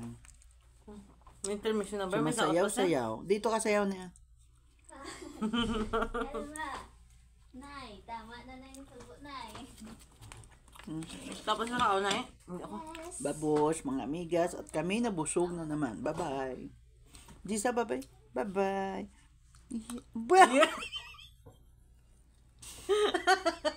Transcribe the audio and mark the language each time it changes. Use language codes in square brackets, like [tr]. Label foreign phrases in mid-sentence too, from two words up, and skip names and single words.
[tl] May intermission na ba? May saot pa siya? Sumasayaw-sayaw. Dito ka sayaw niya. Ano na? Nay, tama na yung tubo, Nay. Tapos nakao na eh. Hindi ako. [en] Yes. [tl] Babos, mga amigas, at kami nabusog na naman. [en] Bye-bye. Jessa, bye-bye. Bye-bye. Bye!